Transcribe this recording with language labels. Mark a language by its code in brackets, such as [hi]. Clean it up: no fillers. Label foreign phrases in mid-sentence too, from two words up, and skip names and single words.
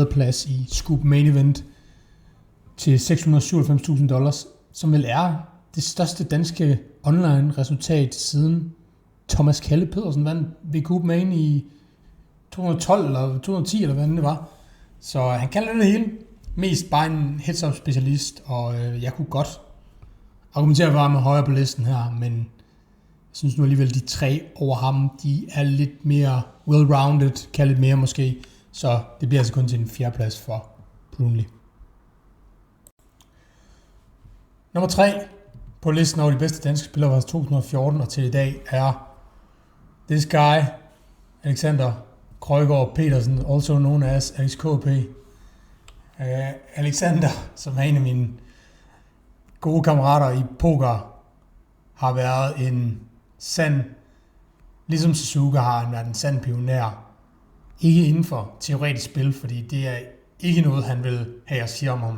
[da] plads i Scoop Main Event til $697,000, som vel er det største danske online resultat siden Thomas Kalle Pedersen vandt VQ Main i 212 eller 210, eller hvad det var. Så han kan lidt det hele. Mest bare en heads-up specialist, og jeg kunne godt argumentere for ham højere på listen her, men jeg synes nu alligevel, de 3 over ham, de er lidt mere well-rounded, kan lidt mere måske, så det bliver altså kun til en 4. plads for Brownlee. Nummer 3 på listen over de bedste danske spillere fra 2014 og til i dag er [en] this guy, [da] Alexander Krøjgaard Petersen, [en] also known as [da] Alex KP. Alexander, som er en af mine gode kammerater i poker, har været en sand, ligesom Suzuka har han været en sand pioner. Ikke inden for teoretisk spil, fordi det er ikke noget, han vil have at sige om.